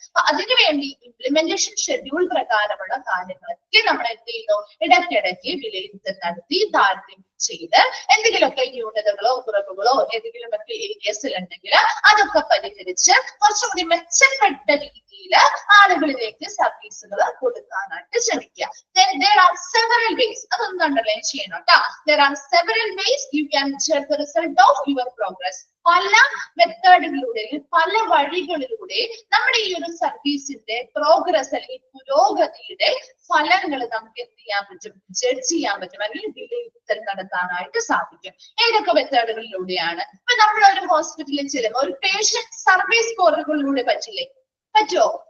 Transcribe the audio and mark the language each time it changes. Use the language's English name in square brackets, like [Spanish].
[Malayalam] അപ്പൊ അതിനുവേണ്ടി implementation schedule പ്രകാരമുള്ള കാര്യങ്ങളൊക്കെ നമ്മൾ എന്ത് ചെയ്യുന്നു, ഇടയ്ക്കിടയ്ക്ക് വിലയിരുത്തൽ നടത്തി താരതമ്യം ചെയ്ത് എന്തെങ്കിലുമൊക്കെ ന്യൂനതകളോ കുറവുകളോ ഏതെങ്കിലുമൊക്കെ ഏരിയസിൽ ഉണ്ടെങ്കിൽ അതൊക്കെ പരിഹരിച്ച് കുറച്ചുകൂടി മെച്ചപ്പെട്ട രീതിയിൽ ആളുകളിലേക്ക് സർവീസുകൾ കൊടുക്കാനായിട്ട് ശ്രമിക്കുക. [English] Then there are several ways, [Malayalam] അതൊന്നും അണ്ടർലൈൻ ചെയ്യണം കേട്ടോ. [English] There are several ways you can judge the result of your progress. [Malayalam] പല മെത്തേഡുകളിലൂടെ, പല വഴികളിലൂടെ നമ്മുടെ ഈ ഒരു സർവീസിന്റെ പ്രോഗ്രസ് അല്ലെങ്കിൽ പുരോഗതിയുടെ ഫലങ്ങൾ നമുക്ക് എന്ത് ചെയ്യാൻ പറ്റും, ജഡ്ജ് ചെയ്യാൻ പറ്റും, അല്ലെങ്കിൽ വിലയിരുത്തൽ നടത്താനായിട്ട് സാധിക്കും. ഏതൊക്കെ മെത്തേഡുകളിലൂടെയാണ്? ഇപ്പൊ നമ്മൾ ഒരു ഹോസ്പിറ്റലിൽ ചെല്ലുമ്പോൾ ഒരു പേഷ്യന്റ് സർവേ സ്കോറുകളിലൂടെ പറ്റുമോ?